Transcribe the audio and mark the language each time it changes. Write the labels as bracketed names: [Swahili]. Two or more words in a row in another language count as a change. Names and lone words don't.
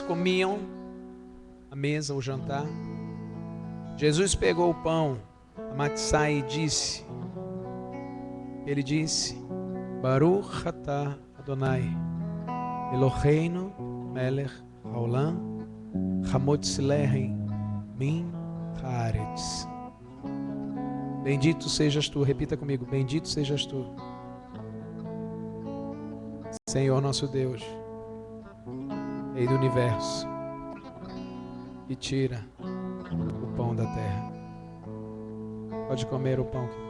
[Portuguese] comiam a mesa, o jantar, Jesus pegou o pão, a matzá, e disse, ele disse: [Hebrew] ברוך אתה אדוני, אלוהינו מלך העולם, המוציא לחם מן הארץ. [Portuguese] Bendito sejas tu, repita comigo: bendito sejas tu, Senhor nosso Deus, Rei do universo, que tira o pão da terra. Pode comer o pão.